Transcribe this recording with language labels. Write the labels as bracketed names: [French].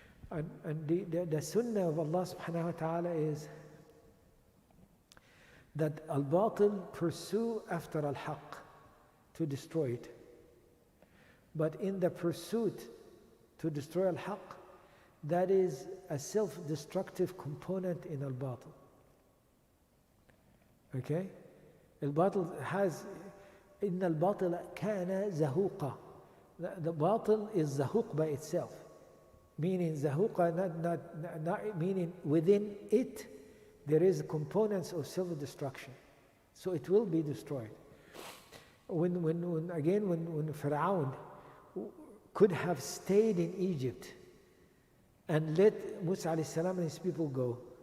[English] And the sunnah of Allah subhanahu wa ta'ala is that al-batil pursue after al-haq to destroy it. But in the pursuit to destroy al-haq, that is a self-destructive component in al-batil. Okay? Al-batil has, [Arabic] إِنَّ الْبَاطِلَ كَانَ زَهُوقًا. [English] The batil is zahuq by itself. Meaning zahuqa, not meaning within it, there is components of self-destruction. So it will be destroyed. When Fir'aun could have stayed in Egypt and let Musa alayhi salam and his people go,